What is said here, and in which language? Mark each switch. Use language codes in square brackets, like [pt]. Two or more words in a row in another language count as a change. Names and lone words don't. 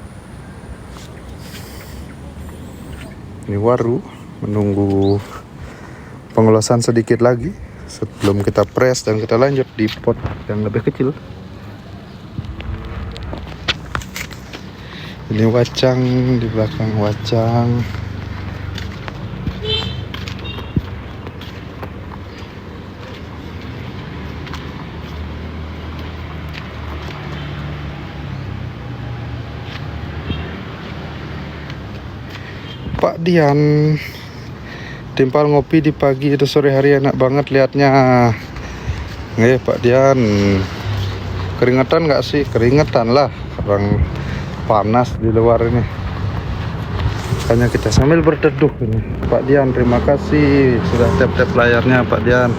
[id] Ini waru menunggu pengelasan sedikit lagi sebelum kita press dan kita lanjut di pot yang lebih kecil. Ini wacang, di belakang wacang. Pak Dian timpal ngopi di pagi itu sore hari enak banget liatnya. Pak Dian, keringetan nggak sih? Keringetan lah, orang panas di luar ini. Makanya kita sambil berteduh ini. Pak Dian, terima kasih sudah tap-tap layarnya Pak Dian.